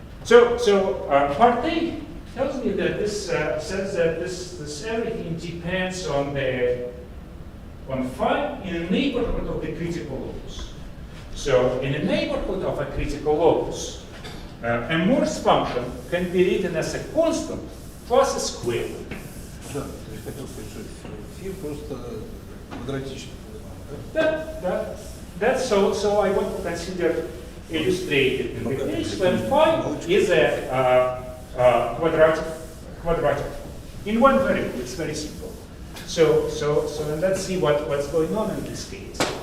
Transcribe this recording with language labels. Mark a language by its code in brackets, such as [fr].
[en] A tells me that this says that this everything depends on phi in a neighborhood of the critical locus. So in a neighborhood of a critical locus, a Morse function can be written as a constant plus a square. [ru] Да, то есть хотел сказать, что фи просто квадратичный. [en] That's so I want to consider illustrated in the case when phi is a quadratic in one variable. It's very simple. So let's see what's going on in this case.